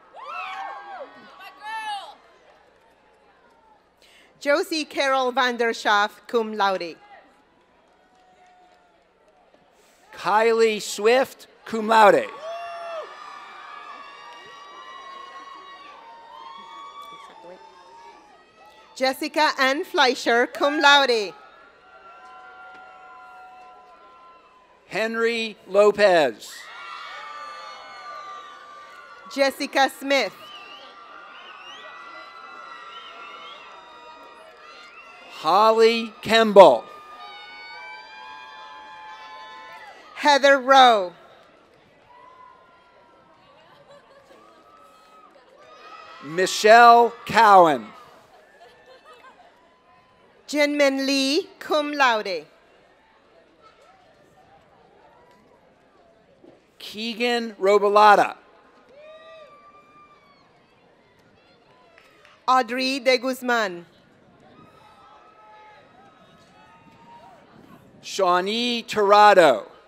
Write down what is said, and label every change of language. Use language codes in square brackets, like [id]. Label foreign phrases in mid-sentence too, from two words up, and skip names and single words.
[la] Josie Carol Vanderschaff, cum laude. Kylie Swift, cum laude. Jessica Ann Fleischer, cum laude. [en] Henry Lopez. Jessica Smith. Holly Kemble. Heather Rowe. Michelle Cowan. Jinmin Lee, [la] cum laude. [en] Keegan Robelata. Audrey de Guzman. Shawnee Tirado.